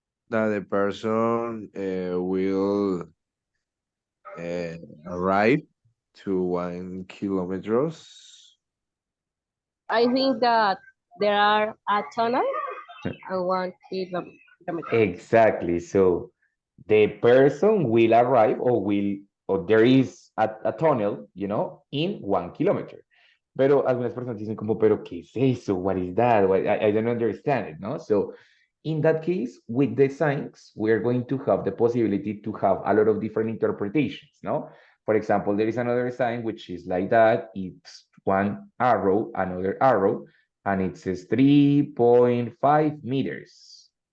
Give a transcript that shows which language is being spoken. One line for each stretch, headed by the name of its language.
English: That the person will arrive to 1 kilometers. I think that there are a tunnel and 1 kilometer. Exactly. So the person will arrive or there is a tunnel, you know, in 1 kilometer.
Spanish: Pero algunas personas dicen como, pero ¿qué es eso?
English: What is that? I don't understand it, no? So in that case, with the signs, we're going to have the possibility to have a lot of different interpretations, no? For example, there is another sign which is like that. It's one arrow, another arrow, and it says 3.5 meters.